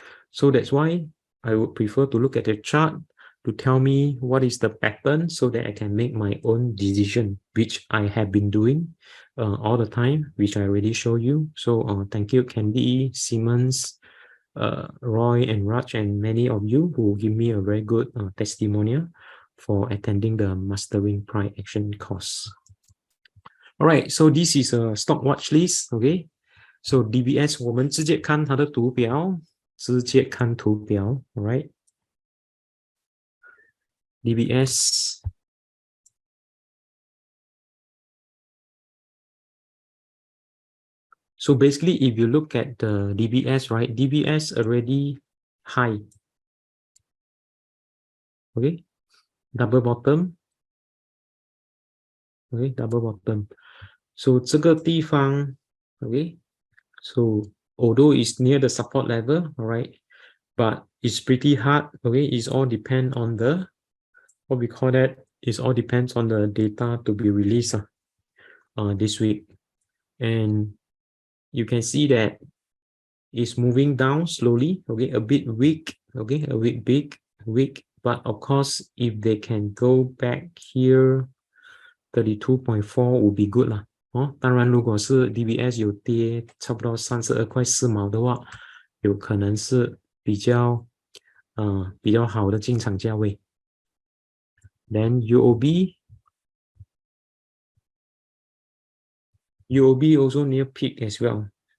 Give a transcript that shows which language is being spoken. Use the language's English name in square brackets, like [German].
[English] So that's why I would prefer to look at the chart to tell me what is the pattern so that I can make my own decision, which I have been doing all the time, which I already show you. So thank you, Candy, Siemens, Roy and Raj, and many of you who give me a very good testimonial for attending the Mastering Price Action course. Alright, so this is a stock watch list. Okay, so [Chinese] DBS 我们直接看它的图表，直接看图表。 [English] Alright, DBS. So basically, if you look at the DBS, right, DBS already high. Okay, double bottom. Okay, double bottom. So [Chinese] 这个地方 [English] okay, so although it's near the support level, all right, but it's pretty hard. Okay, it's all depend on the what we call that. It all depends on the data to be released this week, and you can see that it's moving down slowly. Okay, a bit weak. Okay, a bit weak. But of course, if they can go back here, 32.4 would be good 啦。 [Chinese] 当然如果是 DBS 有跌差不多32块4毛的话，有可能是比较好的进场价位。 [English] Then UOB also near peak as well.